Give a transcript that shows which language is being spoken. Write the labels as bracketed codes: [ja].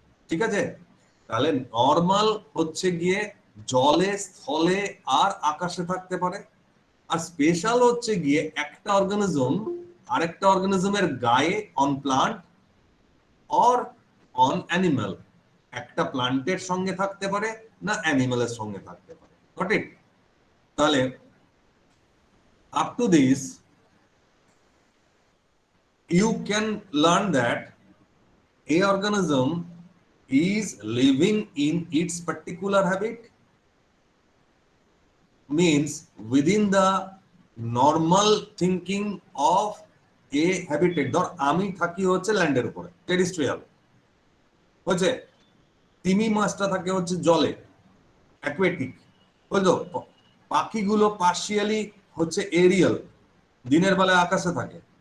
[bn] ঠিক আছে, তাহলে নরমাল হচ্ছে গিয়ে জলে, স্থলে আর আকাশে থাকতে পারে। আর স্পেশাল হচ্ছে গিয়ে একটা অর্গানিজম আরেকটা অর্গানিজমের গায়ে, [en] on plant or on animal, [bn] একটা প্লান্টের সঙ্গে থাকতে পারে না অ্যানিমালের সঙ্গে থাকতে পারে। [en] Got it? [bn] তাহলে [en] up to this you can learn that a organism is living in its particular habit, means within the normal thinking of [bn] A habitat, ধর আমি থাকি হচ্ছে ল্যান্ডের উপরে, টেরিস্ট্রিয়াল হচ্ছে, তিমি মাছটা থাকে হচ্ছে জলে, অ্যাকুয়াটিক, বুঝলো? পাখিগুলো পার্শিয়ালি হচ্ছে এরিয়াল, দিনের বেলায় আকাশে থাকে।